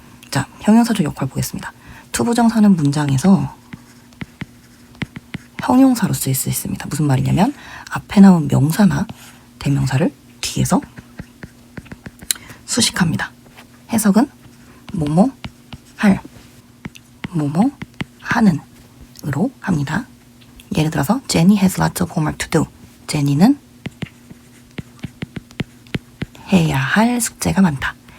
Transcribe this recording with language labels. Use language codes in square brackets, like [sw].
[ko] 자, 형용사적 역할 보겠습니다. 투부정사는 문장에서 형용사로 쓰일 수 있습니다. 무슨 말이냐면 앞에 나온 명사나 대명사를 뒤에서 수식합니다. 해석은 뭐뭐 할, 뭐뭐 하는 으로 합니다. 예를 들어서 [en] Jenny has lots of homework to do. [ko] 제니는 해야 할 숙제가 많다.